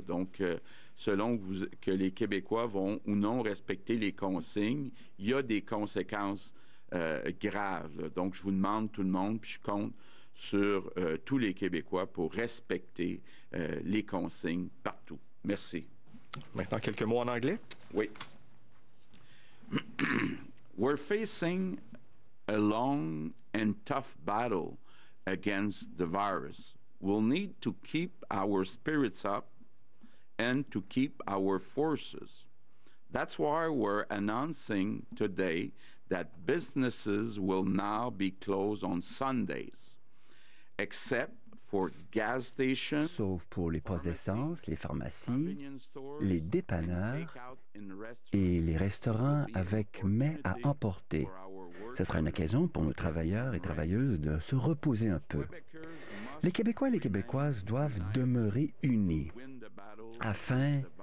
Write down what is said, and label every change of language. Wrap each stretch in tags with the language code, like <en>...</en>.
<fr>Donc, selon que les Québécois vont ou non respecter les consignes, il y a des conséquences graves. Là. Donc, je vous demande tout le monde, puis je compte sur tous les Québécois pour respecter les consignes partout. Merci. Maintenant, quelques mots en anglais. Oui.</fr> <en>We're facing a long and tough battle against the virus. We'll need to keep our spirits up and to keep our forces. That's why we're announcing today that businesses will now be closed on Sundays, except for gas stations,</en> <fr>sauf pour les postes d'essence, les pharmacies, les dépanneurs et les restaurants avec mets à emporter. Ce sera une occasion pour nos travailleurs et travailleuses de se reposer un peu. Les Québécois et les Québécoises doivent demeurer unis afin</fr>